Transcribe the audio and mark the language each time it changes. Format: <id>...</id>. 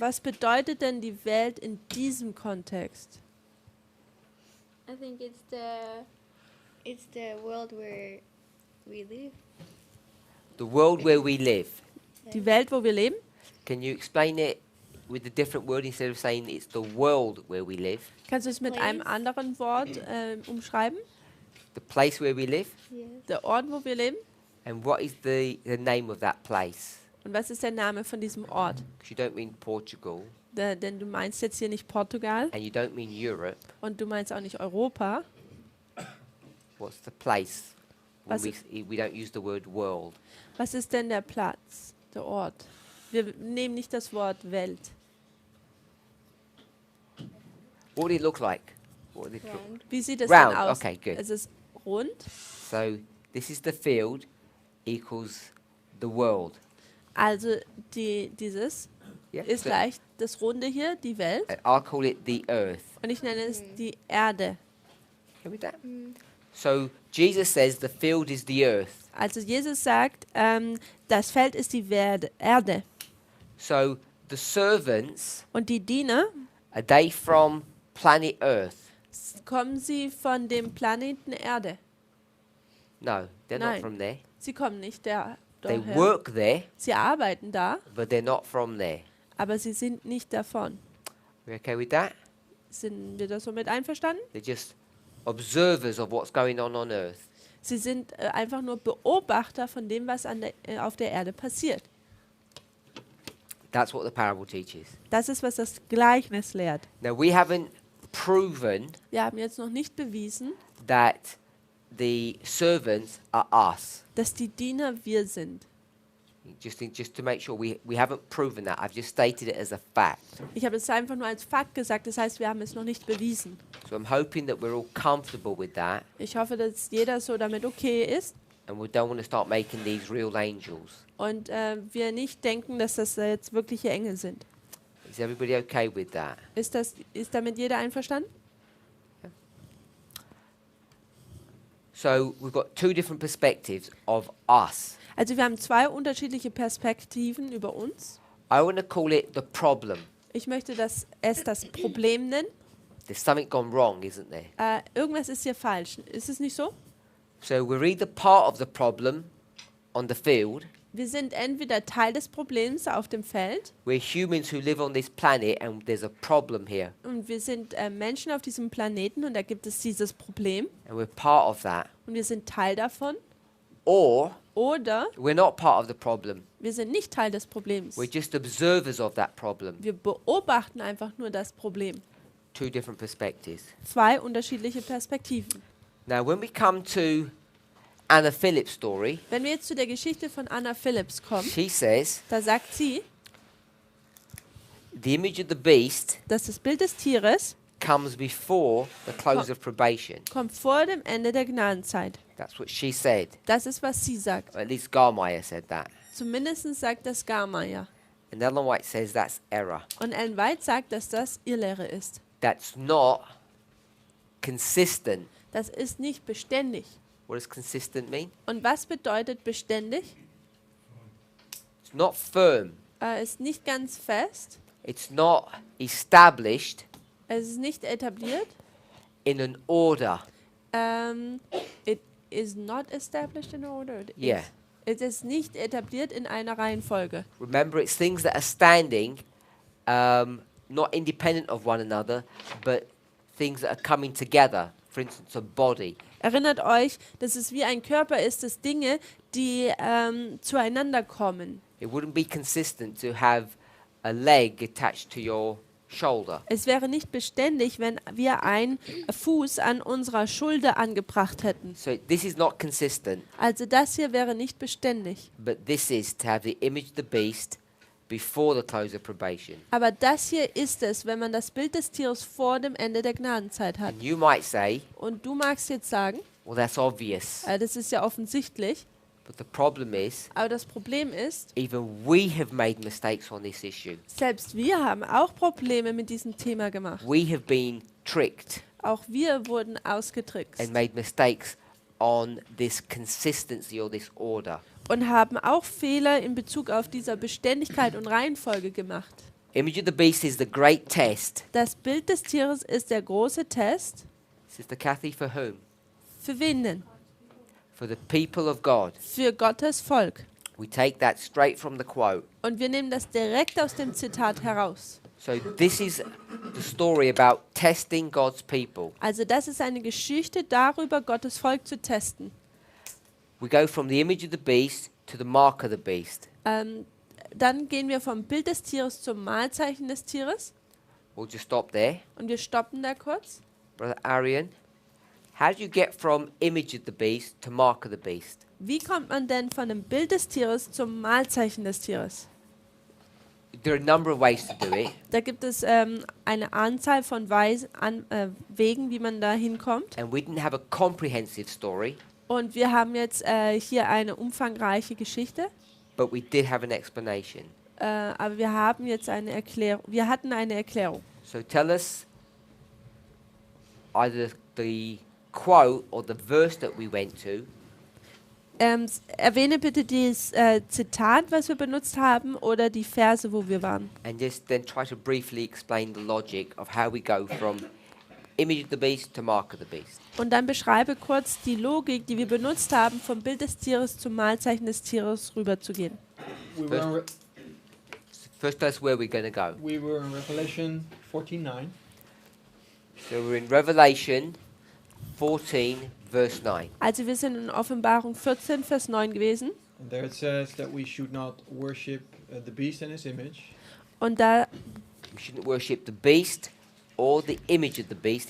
<de>was bedeutet denn die Welt in diesem Kontext?</de> <en>I think it's the world where we live. The world where we live.</en> <de>Die Welt, wo wir leben?</de> <en>Can you explain it with a different word instead of saying it's the world where we live?</en> <de>Kannst du es mit einem</de> <en>Place.</en> <de>anderen Wort umschreiben?</de> <en>The place where we live? Yes.</en> <de>Der Ort, wo wir leben?</de> <en>And what is the name of that place?</en> <de>Und was ist der Name von diesem Ort?</de> <en>Because you don't mean Portugal</en> <de>Denn du meinst jetzt hier nicht Portugal</de> <en>and you don't mean Europe.</en> <de>und du meinst auch nicht Europa.</de> <en>What's the place? When</en> <de>Was-</de> <en>we don't use the word world.</en> <de>Was ist denn der Platz, der Ort? Wir nehmen nicht das Wort Welt.</de> <en>What would it look like? What would it look? Round.</en> <de>Wie sieht es</de> <en>Round,</en> <de>denn aus?</de> <en>okay, good.</en> <de>Es ist rund.</de> <en>So this is the field equals the world.</en> <de>Also dieses</de> <en>Yeah.</en> <de>ist</de> <en>So,</en> <de>gleich das Runde hier, die Welt.</de> <en>I'll call it the earth.</en> <de>Und ich nenne es die Erde.</de> <en>Can we do that? So Jesus says the field is the earth.</en> <de>Also Jesus sagt, das Feld ist die Erde.</de> <en>So the servants,</en> <de>Und die Diener,</de> <en>are they from planet Earth?</en> <de>kommen sie von dem Planeten Erde?</de> <en>No, they're</en> <de>Nein.</de> <en>not from there.</en> <de>Sie kommen nicht</de> <en>They</en> <de>daher.</de> <en>work there,</en> <de>Sie arbeiten da,</de> <en>but they're not from there.</en> <de>aber sie sind nicht davon.</de> <en>We okay with that?</en> <de>Sind wir da so mit einverstanden?</de> <en>They're just observers of what's going on Earth.</en> <de>Sie sind einfach nur Beobachter von dem, was auf der Erde passiert.</de> <en>That's what the parable teaches.</en> <de>Das ist, was das Gleichnis lehrt.</de> <en>Now we haven't proven</en> <de>Wir haben jetzt noch nicht bewiesen,</de> <en>that the servants are us.</en> <de>dass die Diener wir sind.</de> <en>Just to make sure we haven't proven that. I've just stated it as a fact.</en> <de>Ich habe es einfach nur als Fakt gesagt, das heißt, wir haben es noch nicht bewiesen.</de> <en>So I'm hoping that we're all comfortable with that.</en> <de>Ich hoffe, dass jeder so damit okay ist.</de> <en>and we don't want to start making these real angels.</en> <de>Und wir nicht denken, dass das jetzt wirkliche Engel sind.</de> <en>Is everybody okay with that?</en> <de>Ist damit jeder einverstanden?</de> <en>So we've got two different perspectives of us.</en> <de>Also wir haben zwei unterschiedliche Perspektiven über uns.</de> <en>I want to call it the problem.</en> <de>Ich möchte es das Problem nennen.</de> <en>There's something gone wrong, isn't there?</en> <de>Irgendwas ist hier falsch. Ist es nicht so?</de> <en>So we're either part of the problem on the field.</en> <de>Wir sind entweder Teil des Problems auf dem Feld</de> <en>We're humans who live on this planet and there's a problem here.</en> <de>und wir sind Menschen auf diesem Planeten und da gibt es dieses Problem</de> <en>And we're part of that.</en> <de>und wir sind Teil davon.</de> <en>Or</en> <de>Oder</de> <en>we're not part of the problem.</en> <de>wir sind nicht Teil des Problems.</de> <en>We're just observers of that problem.</en> <de>Wir beobachten einfach nur das Problem.</de> <en>Two different perspectives.</en> <de>Zwei unterschiedliche Perspektiven.</de> <en>Now, when we come to Anna Phillips' story,</en> <de>Wenn wir jetzt zu der Geschichte von Anna Phillips kommen,</de> <en>she says</en> <de>da sagt sie,</de> <en>the image of the beast</en> <de>dass das Bild des Tieres</de> <en>comes before the close of probation.</en> <de>kommt vor dem Ende der Gnadenzeit.</de> <en>That's what she said.</en> <de>Das ist, was sie sagt.</de> <en>Or at least Garmeyer said that.</en> <de>Zumindest sagt das Garmeyer.</de> <en>And Ellen White says that's error.</en> <de>Und Ellen White sagt, dass das Irrlehre ist.</de> <en>That's not consistent.</en> <de>Das ist nicht beständig.</de> <en>What does consistent mean?</en> <de>Und was bedeutet beständig?</de> <en>It's not firm.</en> <de>Ist nicht ganz fest.</de> <en>It's not established</en> <de>Es ist nicht etabliert.</de> <en>in an order. It is not established in order. Yeah.</en> <de>Es ist nicht etabliert in einer Reihenfolge.</de> <en>Remember, it's things that are standing, not independent of one another, but things that are coming together. For instance, a body.</en> <de>Erinnert euch, dass es wie ein Körper ist, dass Dinge, die zueinander kommen.</de> <en>It wouldn't be consistent to have a leg attached to your shoulder.</en> <de>Es wäre nicht beständig, wenn wir einen Fuß an unserer Schulter angebracht hätten.</de> <en>So this is not consistent,</en> <de>Also das hier wäre nicht beständig.</de> <en>but this is to have the image of the beast before the close of probation.</en> <de>Aber das hier ist es, wenn man das Bild des Tieres vor dem Ende der Gnadenzeit hat.</de> <en>And you might say,</en> <de>Und du magst jetzt sagen,</de> <en>well, that's obvious.</en> <de>das ist ja offensichtlich,</de> <en>But the problem is,</en> <de>aber das Problem ist,</de> <en>even we have made mistakes on this issue.</en> <de>selbst wir haben auch Probleme mit diesem Thema gemacht.</de> <en>We have been tricked</en> <de>Auch wir wurden ausgetrickst</de> <en>and made mistakes on this consistency or this order.</en> <de>und haben auch Fehler in Bezug auf diese Beständigkeit und Reihenfolge gemacht.</de> <en>Image of the beast is the great test.</en> <de>Das Bild des Tieres ist der große Test.</de> <en>Sister Kathy, for whom?</en> <de>Für wen denn?</de> <en>For the people of God.</en> <de>Für Gottes Volk.</de> <en>We take that straight from the quote.</en> <de>Und wir nehmen das direkt aus dem Zitat heraus.</de> <en>So this is the story about testing God's people.</en> <de>Also das ist eine Geschichte darüber, Gottes Volk zu testen.</de> <en>We go from the image of the beast to the mark of the beast.</en> <de>Dann gehen wir vom Bild des Tieres zum Mahlzeichen des Tieres.</de> <en>We'll just stop there.</en> <de>Und wir stoppen da kurz.</de> <en>Brother Arian, how do you get from image of the beast to mark of the beast?</en> <de>Wie kommt man denn von dem Bild des Tieres zum Mahlzeichen des Tieres?</de> <en>There are a number of ways to do it.</en> <de>Da gibt es eine Anzahl von Wegen, wie man da hinkommt.</de> <en>And we didn't have a comprehensive story,</en> <de>Und wir haben jetzt hier eine umfangreiche Geschichte.</de> <en>but we did have an explanation.</en> <de>Aber wir haben jetzt eine Erklärung. Wir hatten eine Erklärung.</de> <en>So tell us either the quote or the verse that we went to,</en> <de>Erwähne bitte das Zitat, was wir benutzt haben, oder die Verse, wo wir waren.</de> <en>and just then try to briefly explain the logic of how we go from image of the beast to mark of the beast.</en> <de>Und dann beschreibe kurz die Logik, die wir benutzt haben, vom Bild des Tieres zum Mahlzeichen des Tieres rüberzugehen.</de> <en>We were, in Re- First, that's where we're going to go. we were in Revelation 14:9, So we're in Revelation 14, verse 9.</en> <de>Also wir sind in Offenbarung 14, Vers 9 gewesen.</de> <en>and there it says that we should not worship the beast and his image,</en> <de>Und da</de> <en>We shouldn't worship the beast or the image of the beast.</en>